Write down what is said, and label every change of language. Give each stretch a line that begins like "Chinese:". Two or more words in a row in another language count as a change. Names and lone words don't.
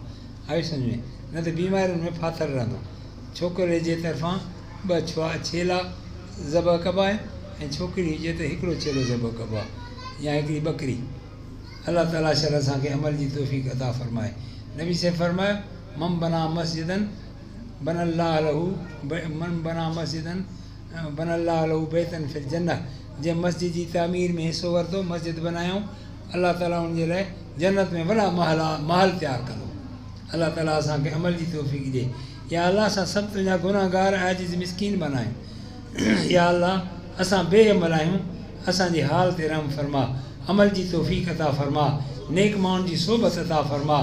Sindhi: आई सम्झ में? न त बीमारियुनि में फाथल रहंदो। छोकिरे जे तरफ़ां ॿ छेला ज़बह कबा आहिनि ऐं छोकिरी हुजे त हिकिड़ो छेलो ज़बह कबो आहे या हिकिड़ी ॿकरी। अल्लाह ताला शर असांखे अमल जी तौफ़ीक़ अता फ़रमाए। नबी से फरमायो
Arabic: من بنى مسجدا بنى الله له من بنى مسجدا بنى الله له بيتا في الجنة.
Sindhi: जंहिं मस्जिद जी तामीर में हिसो वरितो, मस्जिद बनायूं, अल्लाह ताला हुनजे लाइ जन्नत में वॾा महल तयारु कंदो। अल्लाह ताला असांखे अमल जी तौफ़ीक़ ॾिए। या अल्लाह, असां सभु तुंहिंजा गुनाहगार आजिज़ मिस्कीन बनायूं। या अल्लाह, असां बेअमल आहियूं, असांजी हाल ते रहम फ़रमा, अमल जी तौफ़ीक़ अता फ़रमा, नेक माण्हुनि जी सोबत अता फ़रमा।